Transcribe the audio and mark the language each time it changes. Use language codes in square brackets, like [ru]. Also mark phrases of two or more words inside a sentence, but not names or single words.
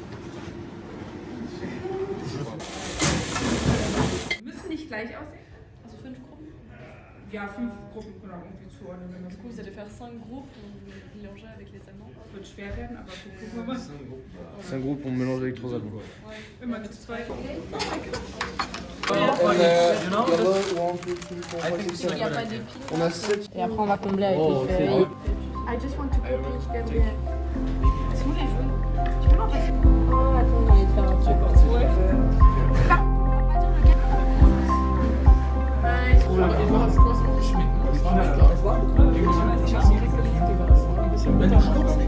[de] Müssen nicht gleich aussehen. Also 5 Gruppen. Ja, 5 Gruppen, genau, irgendwie zuordnen. Wenn das [fr] Du coup, vous allez faire 5 groupes, vous mélangez avec les Allemands. [de] wird schwer werden, aber gucken wir mal. [fr] C'est un groupe, on mélange avec 3 Allemands. Immer zu zweit. On a 7. Et après, on va combler avec les feuilles. [en] I just want to copy Gabriel. [fr] Est-ce qu'on les joue? Tu peux m'en passer? Oh, attends, j'ai envie de faire un truc. C'est